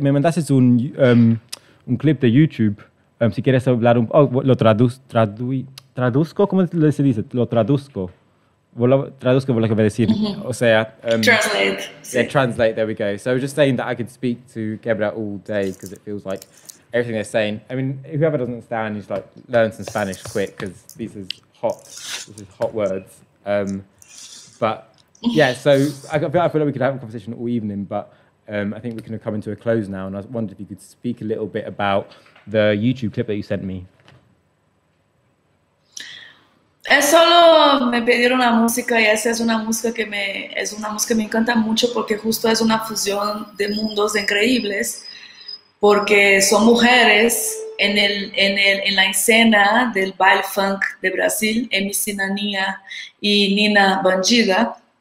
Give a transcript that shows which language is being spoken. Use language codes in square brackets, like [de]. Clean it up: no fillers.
[es] Me mandaste un clip de YouTube. Si quieres hablar lo traduzco, ¿cómo se dice? Lo traduzco. Traduzco lo que voy a decir. O sea... [en] Translate. Yeah, translate, there we go. So I was just saying that I could speak to Kebra all day because it feels like everything they're saying. I mean, whoever doesn't understand, just like learn some Spanish quick because this is hot words. But yeah, so I feel like we could have a conversation all evening, but I think we can come into a close now. And I wondered if you could speak a little bit about the YouTube clip that you sent me. [es] Es solo me pidieron una música y esa es una música que me encanta mucho porque justo es una fusión de mundos increíbles porque son mujeres en la escena del baile funk de Brasil, MC Naninha y Nina Bandida.